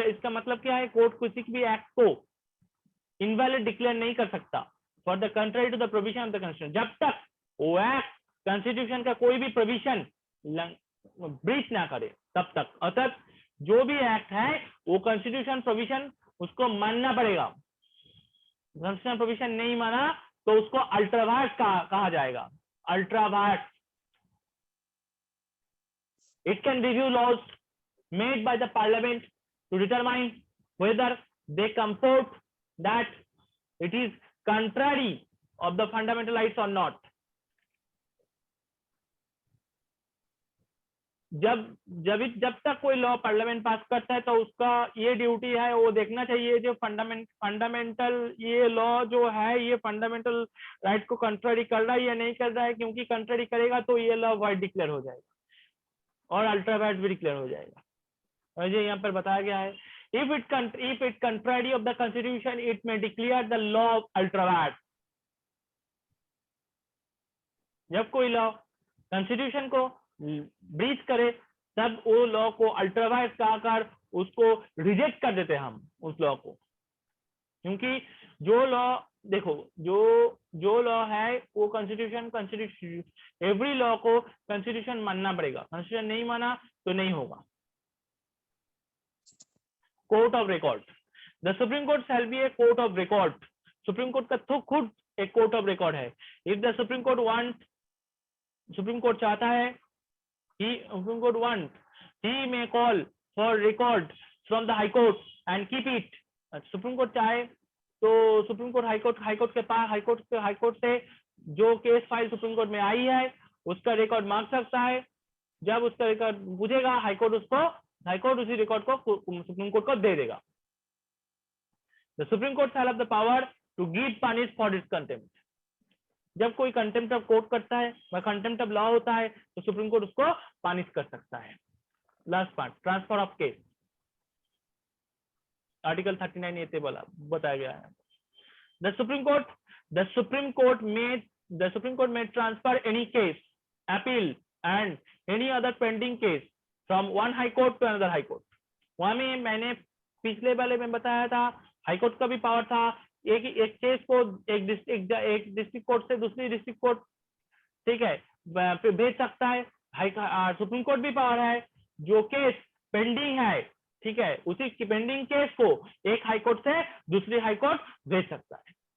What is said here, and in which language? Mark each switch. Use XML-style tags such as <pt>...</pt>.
<hi>इसका मतलब क्या है, कोर्ट किसी भी एक्ट को इनवैलिड डिक्लेयर नहीं कर सकता</hi> <en>for the contrary to the provision of the constitution,</en> <hi>जब तक वो एक्ट कॉन्स्टिट्यूशन का कोई भी प्रोविजन ब्रीच ना करे तब तक। अर्थात जो भी एक्ट है वो कॉन्स्टिट्यूशन प्रोविजन उसको मानना पड़ेगा। कॉन्स्टिट्यूशन प्रोविजन नहीं माना तो उसको अल्ट्रावायर्स कहा जाएगा, ultra vires.</hi> <en>It can review laws made by the parliament to determine whether they comport that it is contrary of the fundamental rights or not।</en> <hi>जब तक कोई लॉ पार्लियामेंट पास करता है तो उसका ये ड्यूटी है, वो देखना चाहिए जो फंडामेंटल ये लॉ जो है ये फंडामेंटल राइट को कंट्रारी कर रहा है या नहीं कर रहा है, क्योंकि कंट्रारी करेगा तो ये लॉ वाइड डिक्लेयर हो जाएगा और अल्ट्रा वाइड भी डिक्लेयर हो जाएगा। और ये यहाँ पर बताया गया है,</hi> <en>if it contrary of the constitution it may declare the law ultra vires।</en> <hi>जब कोई लॉ कॉन्स्टिट्यूशन को ब्रीच करे तब वो लॉ को अल्ट्रावायर्स कहकर उसको रिजेक्ट कर देते हैं हम उस लॉ को। क्योंकि जो लॉ देखो जो लॉ है वो कॉन्स्टिट्यूशन एवरी लॉ को कॉन्स्टिट्यूशन मानना पड़ेगा, कॉन्स्टिट्यूशन नहीं माना तो नहीं होगा।</hi> <en>Court of record, the supreme court shall be a court of record.</en> <hi>Supreme court का तो खुद एक कोर्ट ऑफ रिकॉर्ड है।</hi> <en>if the supreme court</en> <hi>चाहता है</hi> <en>Supreme Court wants, he may call for record from the High Court and keep it।</en> <hi>Supreme court चाहे तो supreme court high court के पास हाईकोर्ट से जो केस फाइल सुप्रीम कोर्ट में आई है उसका रिकॉर्ड मांग सकता है। जब उसका रिकॉर्ड पूछेगा हाईकोर्ट उसी रिकॉर्ड को सुप्रीम कोर्ट को दे देगा।</hi> <en>The supreme court shall have the power to give punish for this contempt.</en> <hi>जब कोई कंटेम्प्ट ऑफ कोर्ट करता है वह कंटेम्प्ट ऑफ लॉ होता है तो सुप्रीम कोर्ट उसको पनिश कर सकता है। Last part, transfer of case, article 39 ये बोला बताया गया है।</hi> <en>The supreme court may transfer any case, appeal and any other pending case from one high court to another high court।</en> <hi>वहां में मैंने पिछले वाले में बताया था हाई कोर्ट का भी पावर था एक केस को एक डिस्ट्रिक्ट कोर्ट से दूसरी डिस्ट्रिक्ट कोर्ट, ठीक है, भेज सकता है। सुप्रीम कोर्ट भी पावर है जो केस पेंडिंग है, ठीक है, उसी पेंडिंग केस को एक हाई कोर्ट से दूसरी हाई कोर्ट भेज सकता है।</hi>